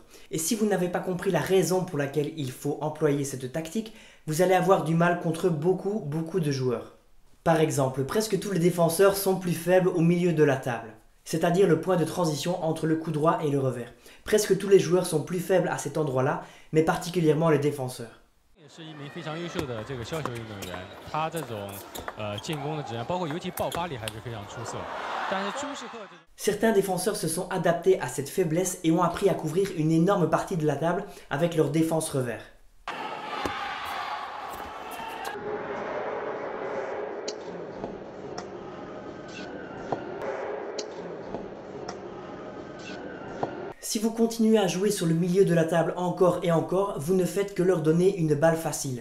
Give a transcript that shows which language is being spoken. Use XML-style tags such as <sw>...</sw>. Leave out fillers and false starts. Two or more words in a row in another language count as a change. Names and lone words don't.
<fr>Et si vous n'avez pas compris la raison pour laquelle il faut employer cette tactique, vous allez avoir du mal contre beaucoup de joueurs. Par exemple, presque tous les défenseurs sont plus faibles au milieu de la table, c'est-à-dire le point de transition entre le coup droit et le revers. Presque tous les joueurs sont plus faibles à cet endroit-là, mais particulièrement les défenseurs.</fr> <zh>是一名非常优秀的这个削球运动员，他这种进攻的质量，包括尤其爆发力还是非常出色。但是朱世赫这种</zh> <fr>Certains défenseurs se sont adaptés à cette faiblesse et ont appris à couvrir une énorme partie de la table avec leur défense revers. Si vous continuez à jouer sur le milieu de la table encore et encore, vous ne faites que leur donner une balle facile.</fr>